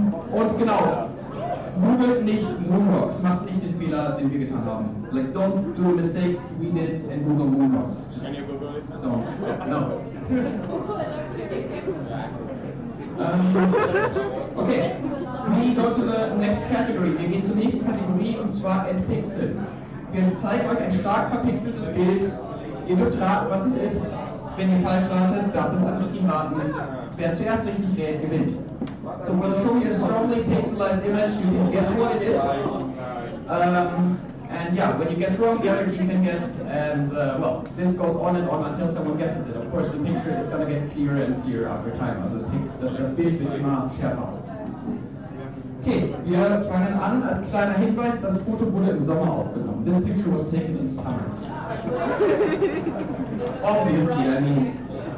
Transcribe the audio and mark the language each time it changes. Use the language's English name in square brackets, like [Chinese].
[German] Und genau, googelt nicht Moonrocks, macht nicht den Fehler, den wir getan haben. [English] Like, don't do mistakes we did and Google Moonrocks. Just Can you Google it? don't. No. Okay, we go to the next category. [German] Wir gehen zur nächsten Kategorie und zwar Entpixeln. Wir zeigen euch ein stark verpixeltes Bild. Ihr dürft raten, was es ist. Wenn ihr falsch ratet, darf das andere Team raten. Wer zuerst richtig rät, gewinnt. [English] So we'll show you a strongly pixelized image. You can guess what it is. And yeah, when you guess wrong, the other team can guess. And well, this goes on and on until someone guesses it. Of course, the picture is going to get clearer and clearer after time. [German] Also das Bild wird immer schärfer. [English] Okay, [German] Wir fangen an, als kleiner Hinweis, das Foto wurde im Sommer aufgenommen. [English] This picture was taken in summer. Obviously, I mean.